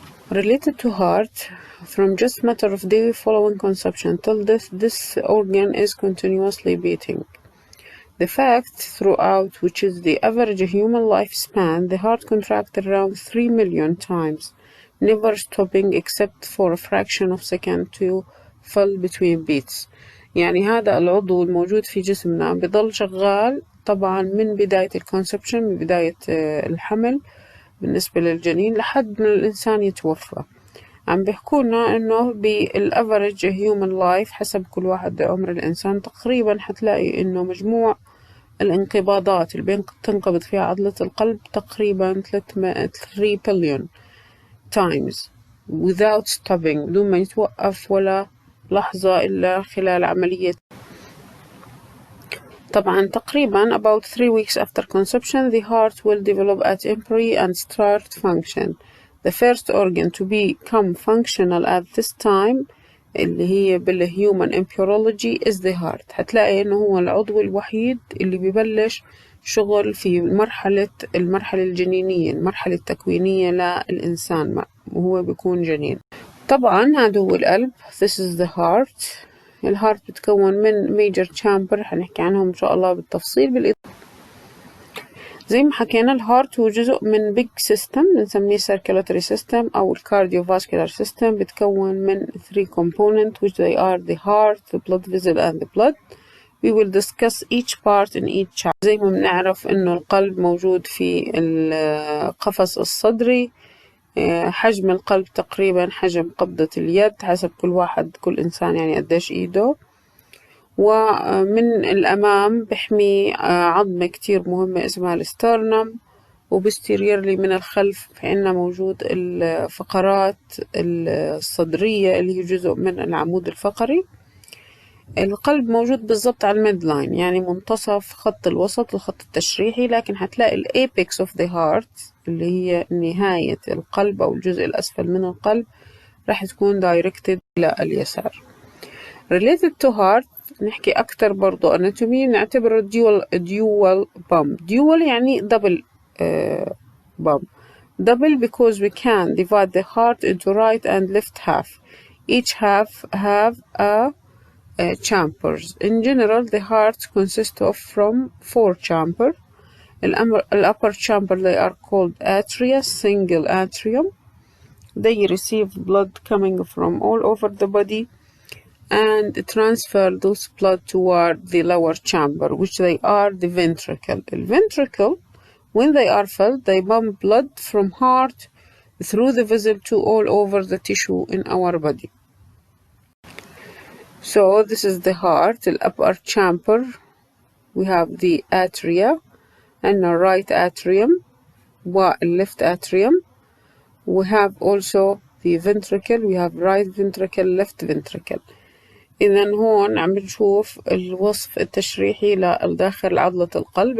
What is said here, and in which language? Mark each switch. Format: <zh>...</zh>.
<en>Related to heart, from just matter of day following conception till death, this organ is continuously beating. The fact throughout which is the average human lifespan, the heart contracted around 3 million times, never stopping except for a fraction of second to fill between beats.</en> <ar>يعني هذا العضو الموجود في جسمنا بضل شغال طبعا من بداية الكونسبشن، من بداية الحمل بالنسبة للجنين لحد ما الإنسان يتوفى. عم بيحكولنا إنه بالأفرج هيومن لايف حسب كل واحد عمر الإنسان تقريبا حتلاقي إنه مجموع الانقباضات اللي بتنقبض فيها عضلة القلب تقريبا</ar> <en>3 billion times without stopping</en> <ar>بدون ما يتوقف ولا لحظة إلا خلال عملية. طبعا تقريبا</ar> <en>about 3 weeks after conception the heart will develop at embryo and start function. The first organ to become functional at this time</en> <ar>اللي هي</ar> <en>بالhuman embryology is the heart.</en> <ar>هتلاقي إنه هو العضو الوحيد اللي ببلش شغل في المرحلة الجنينية، المرحلة التكوينية للإنسان وهو بيكون جنين. طبعا هذا هو القلب.</ar> <en>This is the heart.</en> <ar>الهارت بتكون من</ar> <en>major chamber</en> <ar>هنحكي عنهم إن شاء الله بالتفصيل زي ما حكينا. الهارت هو جزء من</ar> <en>big system</en> <ar>بنسميه</ar> <en>circulatory system أو cardiovascular system،</en> <ar>بتكون من</ar> <en>3 components which they are the heart, the blood vessel and the blood. We will discuss each part in each chapter.</en> <ar>زي ما بنعرف إنه القلب موجود في القفص الصدري. حجم القلب تقريبا حجم قبضة اليد حسب كل إنسان يعني قديش إيده. ومن الأمام بحمي عظمة كتير مهمة اسمها السترنم، وبستيريرلي من الخلف عندنا موجود الفقرات الصدرية اللي هي جزء من العمود الفقري. القلب موجود بالضبط على الميد لاين يعني منتصف خط الوسط الخط التشريحي، لكن هتلاقي الأبيكس اوف ذا هارت اللي هي نهاية القلب أو الجزء الأسفل من القلب راح تكون دايركتد إلى اليسار.</ar> <en>Related to heart</en> <ar>نحكي أكتر برضو</ar> <en>anatomy،</en> <ar>نعتبر</ar> <en>dual pump. dual يعني double pump. double because we can divide the heart into right and left half. Each half have a chambers. In general the heart consists of from 4 chambers. The upper chamber they are called atria, single atrium. They receive blood coming from all over the body and transfer those blood toward the lower chamber which they are the ventricle. The ventricle when they are filled they pump blood from heart through the vessel to all over the tissue in our body. So this is the heart. The upper chamber we have the atria and the right atrium and left atrium. We have also the ventricle. We have right ventricle, left ventricle.</en> <ar>إذا هون عم نشوف الوصف التشريحي لداخل عضلة القلب.</ar>